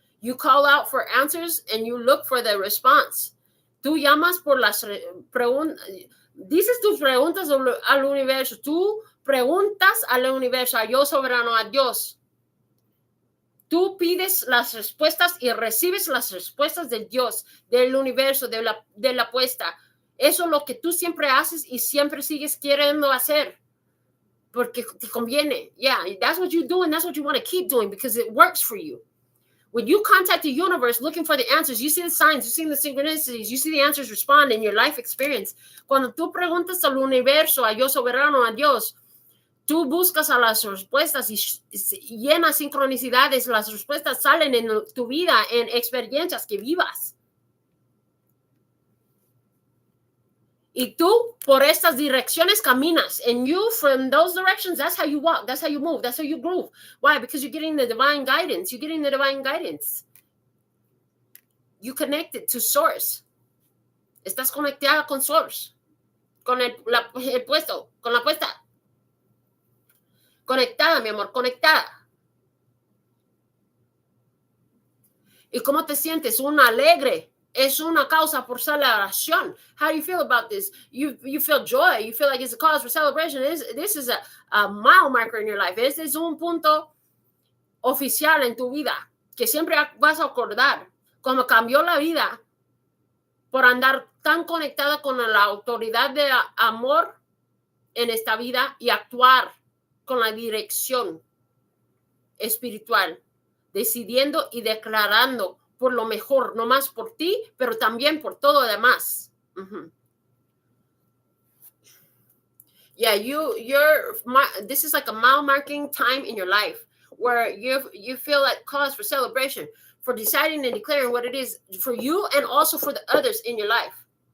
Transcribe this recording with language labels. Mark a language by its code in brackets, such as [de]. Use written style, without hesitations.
[en] You call out for answers and you look for the response. [es] Tú llamas por las preguntas, dices tus preguntas al universo. Tú preguntas al universo, a yo soberano, a Dios. Tú pides las respuestas y recibes las respuestas de Dios, del universo, de la apuesta. Eso es lo que tú siempre haces y siempre sigues queriendo hacer. Porque te conviene. [en] Yeah, that's what you do and that's what you want to keep doing because it works for you. When you contact the universe looking for the answers, you see the signs, you see the synchronicities, you see the answers respond in your life experience. [es] Cuando tú preguntas al universo, a yo soberano, a Dios, tú buscas a las respuestas y llenas sincronicidades, las respuestas salen en tu vida, en experiencias que vivas. Y tú, por estas direcciones caminas. [en] And you, from those directions, that's how you walk. That's how you move. That's how you groove. Why? Because you're getting the divine guidance. You're getting the divine guidance. You connected to source. [es] Estás conectada con source. Con el puesto. Con la puesta. Conectada, mi amor. Conectada. ¿Y cómo te sientes? Una alegre. Es una causa por celebración. [en] How do you feel about this? You feel joy. You feel like it's a cause for celebration. This is a mile marker in your life. [es] Este es un punto oficial en tu vida que siempre vas a acordar cómo cambió la vida por andar tan conectada con la autoridad de amor en esta vida y actuar con la dirección espiritual, decidiendo y declarando por lo mejor, no más por ti, pero también por todo lo demás. [en] Yeah, this is like a mile marking time in your life where you feel like cause for celebration, for deciding and declaring what it is for you and also for the others in your life.